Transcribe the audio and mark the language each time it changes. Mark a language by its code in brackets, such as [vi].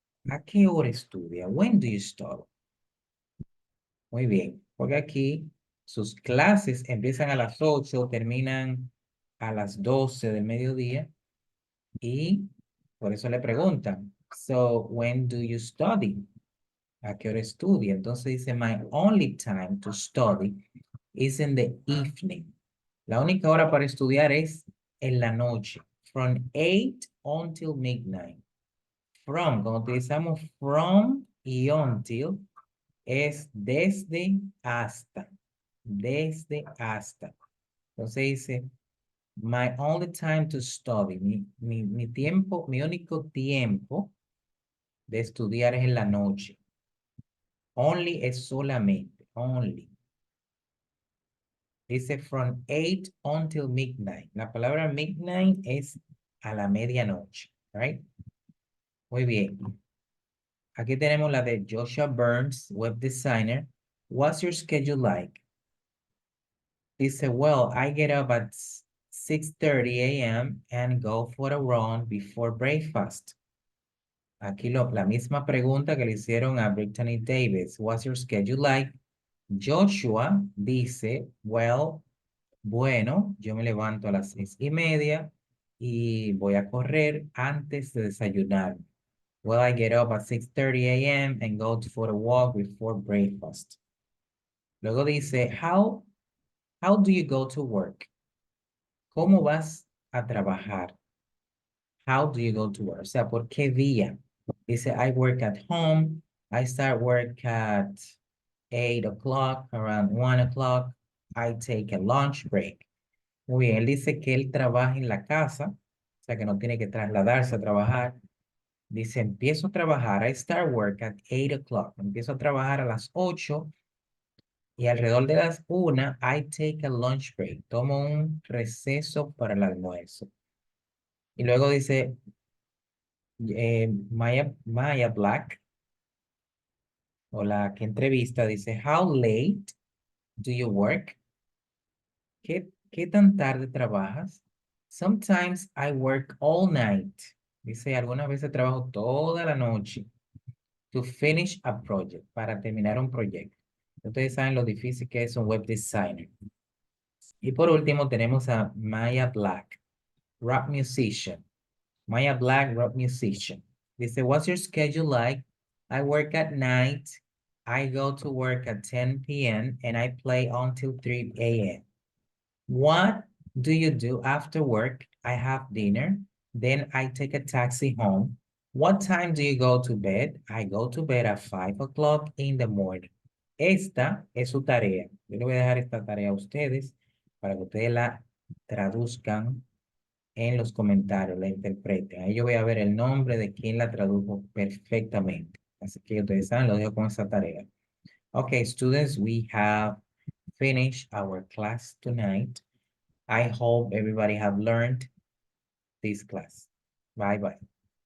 [es] ¿A qué hora estudia? [en] When do you study? [es] Muy bien, porque aquí sus clases empiezan a las 8, terminan a las 12 del mediodía y por eso le preguntan, [en] so when do you study? [es] ¿A qué hora estudia? Entonces dice, [en] my only time to study is in the evening. [es] La única hora para estudiar es en la noche, [en] from 8 until midnight. [es] From, cuando utilizamos from y until, es desde hasta. Desde hasta. [en] Entonces dice, my only time to study. [es] Mi tiempo, mi único tiempo de estudiar es en la noche. Only es solamente. Only. Dice [en] from 8 until midnight. [es] La palabra midnight es a la medianoche. Right? Muy bien. Aquí tenemos la de Joshua Burns, web designer. [en] What's your schedule like? Dice, well, I get up at 6:30 a.m. and go for a run before breakfast. [es] Aquí la misma pregunta que le hicieron a Brittany Davis. [en] What's your schedule like? [es] Joshua dice, well, bueno, yo me levanto a las 6:30 y voy a correr antes de desayunar. [en] Well, I get up at 6:30 a.m. and go for a walk before breakfast. [es] Luego dice, [en] how do you go to work? [es] ¿Cómo vas a trabajar? [en] How do you go to work? [es] O sea, ¿por qué día? [en] Dice, I work at home. I start work at 8 o'clock, around 1 o'clock. I take a lunch break. [es] Muy bien, él dice que él trabaja en la casa, o sea que no tiene que trasladarse a trabajar. Dice, empiezo a trabajar, [en] I start work at 8 o'clock. [es] Empiezo a trabajar a las 8 y alrededor de las 1, [en] I take a lunch break. [es] Tomo un receso para el almuerzo. Y luego dice, Maya Black o la que entrevista dice, [en] how late do you work? [es] ¿Qué tan tarde trabajas? [en] Sometimes I work all night. [es] Dice, algunas veces trabajo toda la noche [en] to finish a project, [es] para terminar un proyecto. Ustedes saben lo difícil que es un web designer. Y por último tenemos a Maya Black, rock musician. [en] Maya Black, rock musician. Dice, what's your schedule like? I work at night. I go to work at 10 p.m. and I play until 3 a.m. What do you do after work? I have dinner. Then I take a taxi home. What time do you go to bed? I go to bed at 5 o'clock in the morning. [es] Esta es su tarea. Yo le voy a dejar esta tarea a ustedes para que ustedes la traduzcan en los comentarios, la interpreten. Ahí yo voy a ver el nombre de quien la tradujo perfectamente. Así que ustedes saben, lo dejo con esa tarea. [en] Okay, students, we have finished our class tonight. I hope everybody have learned this class. Bye bye.